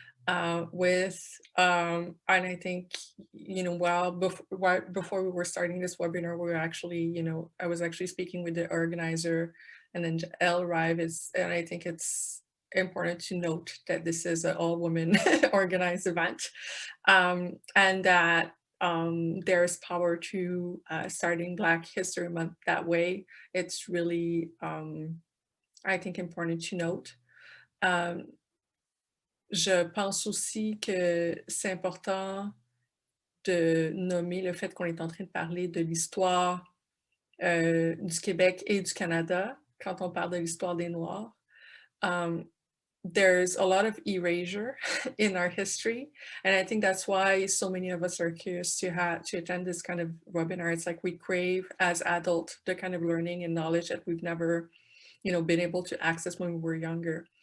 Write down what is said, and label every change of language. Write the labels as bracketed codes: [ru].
[en] And I think, before we were starting this webinar, we were actually, I was actually speaking with the organizer, and then Elle arrived, and I think it's important to note that this is an all-women organized event, and that there's power to starting Black History Month that way. It's really, I think, important to note. [fr] Je pense aussi que c'est important de nommer le fait qu'on est en train de parler de l'histoire du Québec et du Canada quand on parle de l'histoire des Noirs. [en] there's a lot of erasure in our history. And I think that's why so many of us are curious to attend this kind of webinar. It's like we crave as adults the kind of learning and knowledge that we've never, been able to access when we were younger.